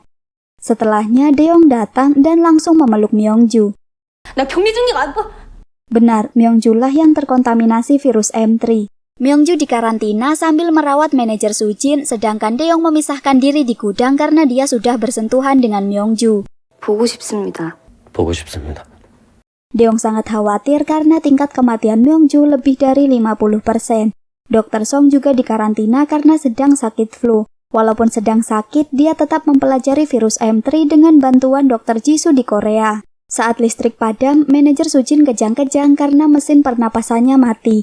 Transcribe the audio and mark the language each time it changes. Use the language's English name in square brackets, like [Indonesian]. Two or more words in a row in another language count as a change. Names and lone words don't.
[Indonesian] Setelahnya, Deong datang dan langsung memeluk Myongju. Benar, Myongju lah yang terkontaminasi virus M3. Myongju dikarantina sambil merawat manajer Su Jin, sedangkan Deong memisahkan diri di gudang karena dia sudah bersentuhan dengan Myongju. [Korean] 보고 싶습니다. 보고 싶습니다. [Indonesian] Deong sangat khawatir karena tingkat kematian Myongju lebih dari 50%. Dr. Song juga dikarantina karena sedang sakit flu. Walaupun sedang sakit, dia tetap mempelajari virus M3 dengan bantuan Dr. Jisoo di Korea. Saat listrik padam, manajer Su Jin kejang-kejang karena mesin pernapasannya mati.